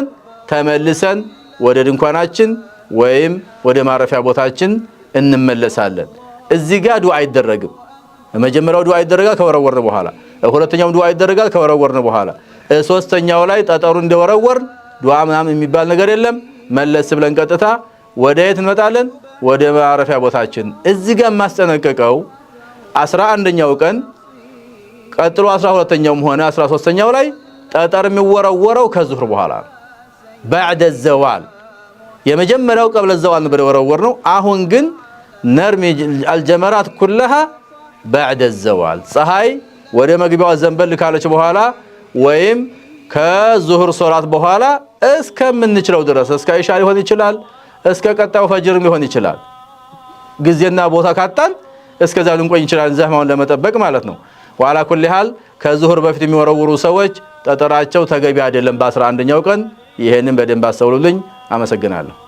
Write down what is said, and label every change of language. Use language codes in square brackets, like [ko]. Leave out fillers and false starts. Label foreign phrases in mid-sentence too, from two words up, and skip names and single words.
[am] ተመልሰን ወደ ድንኳናችን ወይም ወደ ማረፊያ ቦታችን እንመለሳለን። እዚህ ጋር ዱዓ አይደረግም። መጀመሪያው ዱዓ ይደረጋል ከወረወርን በኋላ፣ ሁለተኛው ዱዓ ይደረጋል ከወረወርን በኋላ፣ ሶስተኛው ላይ ጠጠሩ እንደወረወርን ዱዓ ምናምን የሚባል ነገር የለም። መለስ ብለን ቀጥታ ወደ የት እንመጣለን? ወደ ማረፊያ ቦታችን። እዚህ ጋር ማስጠነቀቀው 11ኛው ቀን ቀጥሎ 12ኛውም ሆነ 13ኛው ላይ ጠጠር የሚወረወረው ከዙህር በኋላ [ar] بعد الزوال [am] የመጀመሪያው [ar] قبل الزوال [am] ነበር የወረወርነው። አሁን ግን [ar] نرمي الجمرات كلها بعد الزوال [am] ፀሐይ ወደ መግቢያው ዘንበል ካለች በኋላ ወይም ከዙህር ሶላት በኋላ እስከምንችለው ድረስ እስከ ኢሻ ሊሆን ይችላል፣ እስከ ቀጣው ፈጅርም ሊሆን ይችላል። ጊዜና ቦታ ካጣን እስከዛ ልንቆይ ይችላል ዘህማውን ለመጠበቅ ማለት ነው። [ar] وعلى كل حال [am] ከዙህር በፊት የሚወረውሩ ሰዎች ጠጠራቸው ተገቢ አይደለም በ11ኛው ቀን። ይሄንን በደንብ አስተውሉልኝ። አመሰግናለሁ።